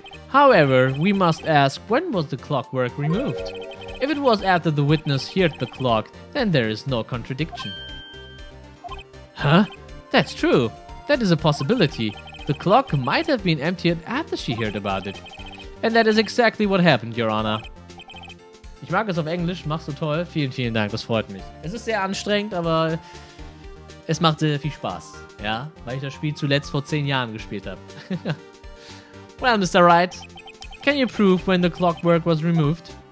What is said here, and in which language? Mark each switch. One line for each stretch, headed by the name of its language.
English: However, we must ask, when was the clockwork removed? If it was after the witness heard the clock, then there is no contradiction. Huh? That's true. That is a possibility. The clock might have been emptied after she heard about it. And that is exactly what happened, Your Honor.
German: Ich mag es auf Englisch, machst du toll. Vielen, vielen Dank, das freut mich. Es ist sehr anstrengend, aber es macht sehr viel Spaß. Ja, weil ich das Spiel zuletzt vor 10 Jahren gespielt habe.
English: Well, Mr. Wright, can you prove when the clockwork was removed?